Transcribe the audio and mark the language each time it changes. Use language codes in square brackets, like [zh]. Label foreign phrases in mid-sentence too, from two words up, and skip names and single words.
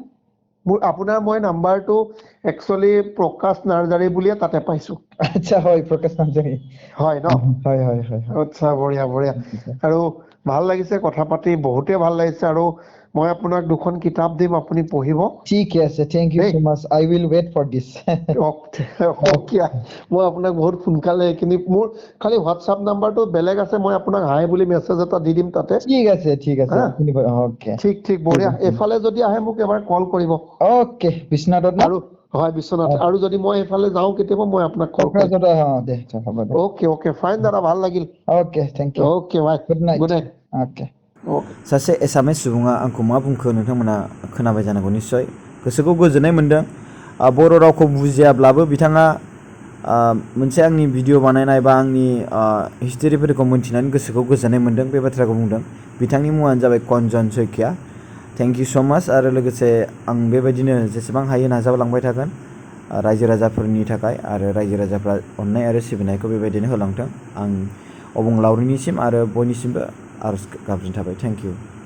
[as] আপোনাৰ মই নাম্বাৰটো একচুয়ালি প্ৰকাশ নাৰ্জাৰী বুলিয়ে তাতে পাইছো আচ্ছা হয় প্ৰকাশ নাৰ্জাৰী হয় ন হয় আচ্ছা বঢ়িয়া আৰু ভাল লাগিছে কথা পাতি বহুতে ভাল লাগিছে আৰু মই আপোনাক দুখন কিতাপ দিম আপুনি পঢ়িব ঠিক আছে [en] thank you so much I will wait for this [as] মই আপোনাক বহুত সোনকালে এইখিনি মোৰ খালি হোৱাটছআপ নাম্বাৰটো বেলেগ আছে মই আপোনাক হাই বুলি মেছেজ এটা দি দিম তাতে ঠিক আছে ওকে ঠিক বঢ়িয়া এফালে যদি আহে মোক এবাৰ কল কৰিব ওকে বিশ্বনাথত না আৰু হয় বিশ্বনাথ আৰু যদি মই এফালে যাওঁ কেতিয়াবা মই আপোনাক কল কৰিম [en] okay fine [as] দাদা ভাল লাগিল [en] okay thank you okay bye good night ओके [brx] सासे एसामिस सुबुङा आंखौ मा बुंखो नोंथांमोना खोनाबाय जानांगौ निश्चय गोसोखौ गोजोननाय मोनदों बर' रावखौ बुजियाब्लाबो बिथाङा मोनसे आंनि भिडिअ बानायनाय बा आंनि हिस्टरिफोरखौ मोनथिनानै गोसोखौ गोजोननाय मोनदों बे बाथ्राखौ बुंदों बिथांनि मुङानो जाबाय खञ्जन शइकिया [en] thank you so much [brx] आरो लोगोसे आं बेबायदिनो जेसेबां हायो नाजालांबाय थागोन रायजो राजाफोरनि थाखाय आरो रायजो राजाफ्रा अननाय आरो सिबिनायखौ बेबायदिनो होलांथों आं अबंलावरिनिसिम आरो बयनिसिमबो आरज गाबज्रिनाय थाबाय [en] thank you